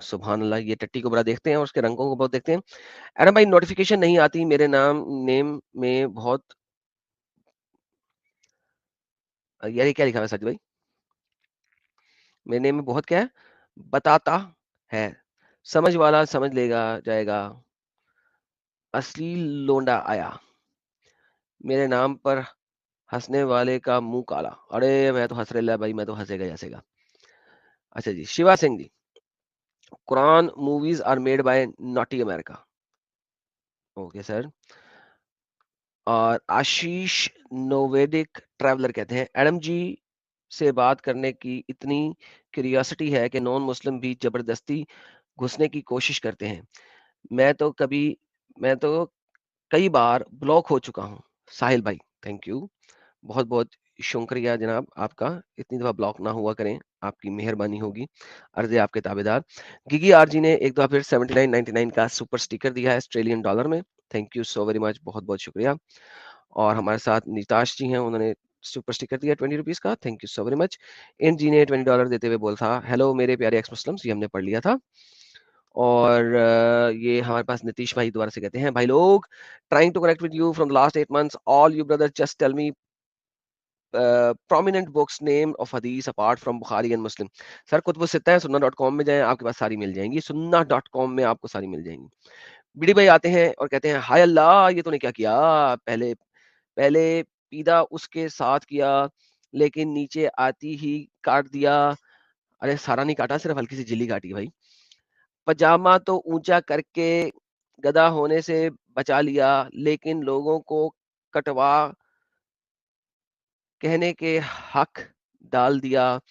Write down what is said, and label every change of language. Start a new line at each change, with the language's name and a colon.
Urdu: سبحان اللہ, یہ ٹٹی کو بڑا دیکھتے ہیں اور اس کے رنگوں کو بہت دیکھتے ہیں. ایرم بھائی نوٹیفیکیشن نہیں آتی میرے نیم میں بہت, یار کیا لکھا ہے سچ بھائی, میرے نیم میں بہت کیا ہے بتاتا ہے, سمجھ والا سمجھ لے گا جائے گا. اصلی لونڈا آیا میرے نام پر ہنسنے والے کا منہ کالا. ارے میں تو ہنس رہا بھائی, میں تو ہنسے گا جیسے گا. اچھا جی, شیوا سنگھ جی قرآن
English: Movies are made by naughty America.
Urdu: Okay sir. اور آشیش نوویدک ٹریولر کہتے ہیں ایڈم جی سے بات کرنے کی اتنی کیوریاسٹی ہے کہ نان مسلم بھی زبردستی گھسنے کی کوشش کرتے ہیں. میں تو کئی بار بلاک ہو چکا ہوں. ساحل بھائی تھینک یو, بہت بہت شکریہ جناب آپ کا. اتنی دفعہ بلاک نہ ہوا کریں, آپ کی مہربانی ہوگی, عرض آپ کے تابع دار. گیگی آر جی نے ایک دفعہ پھر 79.99 کا سپر سٹیکر دیا ہے آسٹریلین ڈالر میں.
English: thank you so very much,
Urdu: بہت بہت شکریہ. اور ہمارے ساتھ نیتاش جی ہیں, انہوں نے سپر سٹیکر دیا 20 روپیز کا. Thank you so very much. ان جی نے $20 دیتے ہوئے بولا تھا ہیلو میرے پیارے ایکس مسلمس, یہ ہم نے پڑھ لیا تھا. اور یہ ہمارے پاس نتیش بھائی دوبارہ سے کہتے ہیں بھائی لوگ
English: trying to connect with you from the last 8 months. All you brothers just tell me prominent books name of hadith apart from Bukhari and Muslim.
Urdu: سر کتب الستہ ہے, sunna.com میں جائیں, آپ کے پاس ساری مل جائیں گی. sunna.com میں آپ کو ساری مل جائیں گی. بڑی بھائی آتے ہیں اور کہتے ہیں ہائے اللہ یہ تو نے کیا کیا, پہلے پیدا اس کے ساتھ کیا لیکن نیچے آتی ہی کاٹ دیا. ارے سارا نہیں کاٹا, صرف ہلکی سی جلی کاٹی بھائی. پجامہ تو اونچا کر کے گدھا ہونے سے بچا لیا لیکن لوگوں کو کٹوا کہنے کے حق ڈال دیا.